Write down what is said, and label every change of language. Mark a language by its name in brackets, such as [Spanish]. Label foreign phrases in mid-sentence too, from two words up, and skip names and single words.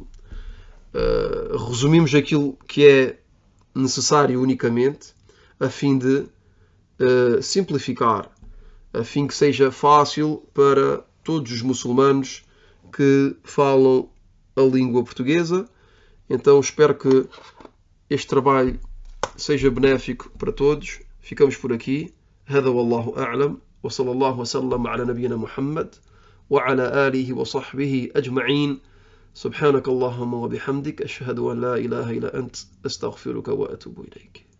[Portuguese] Resumimos aquilo que é necessário unicamente, a fim de simplificar, a fim que seja fácil para todos os muçulmanos que falam a língua portuguesa. Então espero que este trabalho seja benéfico para todos. Ficamos por aqui. [Arabic] هذا والله أعلم وصلى الله وسلم على نبينا محمد وعلى آله وصحبه أجمعين. سبحانك اللهم وبحمدك أشهد أن لا إله إلا أنت أستغفرك وأتوب إليك.